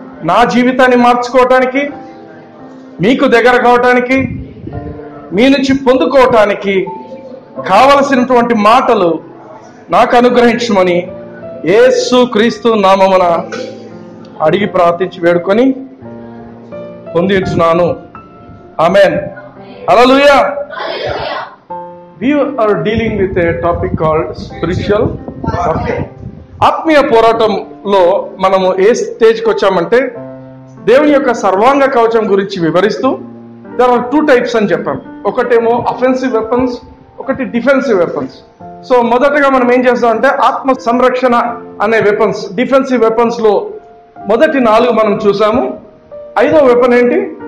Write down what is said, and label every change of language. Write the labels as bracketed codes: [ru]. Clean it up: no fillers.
[te] నా జీవితాన్ని మార్చుకోవటానికి, మీకు దగ్గర కావటానికి, మీ నుంచి పొందుకోవటానికి కావలసినటువంటి మాటలు నాకు అనుగ్రహించమని యేసు క్రీస్తు నామమున అడిగి ప్రార్థించి వేడుకొని పొందించున్నాను. ఆమేన్. హల్లెలూయా. [en] We are dealing with a topic called spiritual warfare. [te] ఆత్మీయ పోరాటంలో మనము ఏ స్టేజ్కి వచ్చామంటే దేవుని యొక్క సర్వాంగ కవచం గురించి వివరిస్తూ [en] there are 2 types [te] అని చెప్పాం. ఒకటేమో అఫెన్సివ్ వెపన్స్, ఒకటి డిఫెన్సివ్ వెపన్స్. సో మొదటగా మనం ఏం చేస్తామంటే ఆత్మ సంరక్షణ అనే వెపన్స్, డిఫెన్సివ్ వెపన్స్ లో మొదటి 4 మనం చూసాము. 5వ వెపన్ ఏంటి?